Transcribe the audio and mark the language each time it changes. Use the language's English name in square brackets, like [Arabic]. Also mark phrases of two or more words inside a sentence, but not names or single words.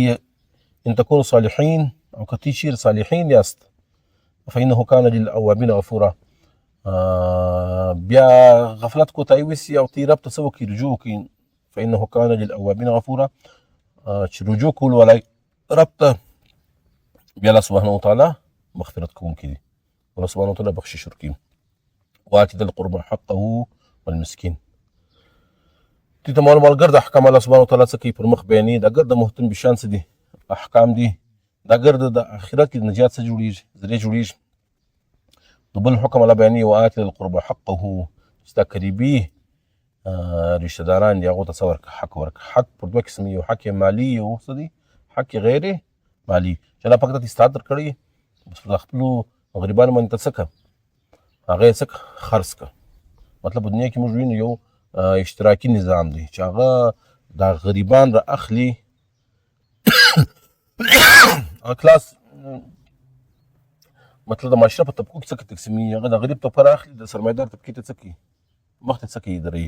[Arabic] ان تكونوا صالحین [Pashto] او که تی چیرې صالحین یاست [Arabic] فانه کان للاوابین غفورا. [Pashto] بیا غفلت کوتاهي وسي او تی رب ته څه وکړي رجوع وکړي [Arabic] فانه کان للاوابین غفورا [Pashto] چې رجوع کول ولی رب ته بیا [Arabic] الله سبحانه وتعالی [Pashto] مغفرت کوونکی دی. [Arabic] الله سبحانه وتعالی [Pashto] بخشش ورکوي. [Arabic] وآت ذا القربى حقه والمسکین. [Pashto] دې ته مالګر د احکام [Arabic] الله سبحانه وتعالی [Pashto] څه کوي پر مخ بیانوي. دا ګرد د محتم بشان څه دي احکام دي، دا ګرد د آخرت کې د نجات څه جوړېږي ذریعه جوړېږي. نو بل حکم الله بیانوي [Arabic] وآت ذا القربى حقه [Pashto] چې دا قریبي رشته داران دي هغو ته څه ورکړه حق ورکړه. حق پر دوه قسم یو حق مالي یو څه دی حق غیر مالي چې الله پاک ته استاد درکړی د خپلو غریبانو باندې ته څه کړه هغه یې څه خرڅ کړه. مطلب په دنیا کې موږ وینو یو اشتراکي نظام دی چې هغه دا غریبان را اخلي کلاس مطلب د معاشره په طبقو کې څه تقسیمي هغه د غریب طبقه را اخلي د سرمایدار طبقې ته څه کوي مخ ته څه کوي درېږي.